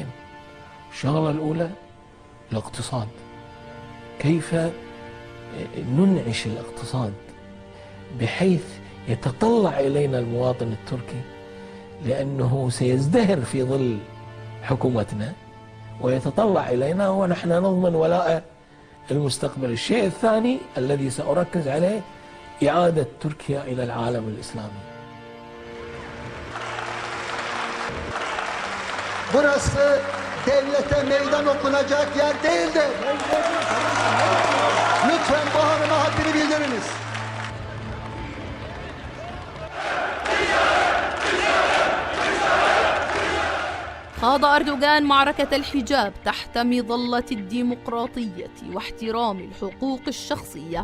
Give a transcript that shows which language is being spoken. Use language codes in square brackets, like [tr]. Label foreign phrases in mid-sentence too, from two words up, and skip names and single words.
[ar] الشغلة الأولى الاقتصاد، كيف ننعش الاقتصاد بحيث يتطلع إلينا المواطن التركي، لأنه سيزدهر في ظل حكومتنا ويتطلع إلينا ونحن نضمن ولاء المستقبل. الشيء الثاني الذي سأركز عليه إعادة تركيا إلى العالم الإسلامي. [tr] Burası devlete meydan okunacak yer değildir. Lütfen bu hanıma haddini bildiriniz. [ar] خاض أردوغان معركة الحجاب تحت مظلة الديمقراطية واحترام الحقوق الشخصية،